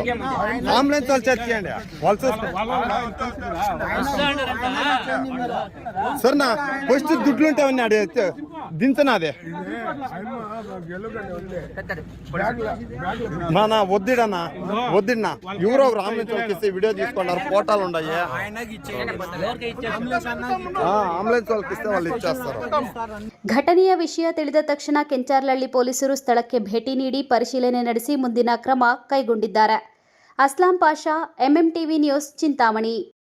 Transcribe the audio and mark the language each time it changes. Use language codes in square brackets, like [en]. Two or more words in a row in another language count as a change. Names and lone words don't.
[te] అంబులెన్స్ వాళ్ళు చర్చేయండి, వాళ్ళు చూసుకుంటారు. సరే నా ఫస్ట్ దుడ్లు ఉంటావన్నీ అడిగితే దించనాదే నా వద్దిడన్నా వద్దిడినా ఎవరో అంబులెన్స్ వాళ్ళకి ఇస్తే వీడియో తీసుకున్నారు, ఫోటోలు ఉన్నాయి. అంబులెన్స్ వాళ్ళకి ఇస్తే వాళ్ళు ఇచ్చేస్తారు. [kn] ಘಟನೆಯ ವಿಷಯ ತಿಳಿದ ತಕ್ಷಣ ಕೆಂಚಾರ್ಲಹಳ್ಳಿ ಪೊಲೀಸರು ಸ್ಥಳಕ್ಕೆ ಭೇಟಿ ನೀಡಿ ಪರಿಶೀಲನೆ ನಡೆಸಿ ಮುಂದಿನ ಕ್ರಮ ಕೈಗೊಂಡಿದ್ದಾರೆ. ಅಸ್ಲಾಂ ಪಾಷಾ, MMTV ನ್ಯೂಸ್, ಚಿಂತಾಮಣಿ.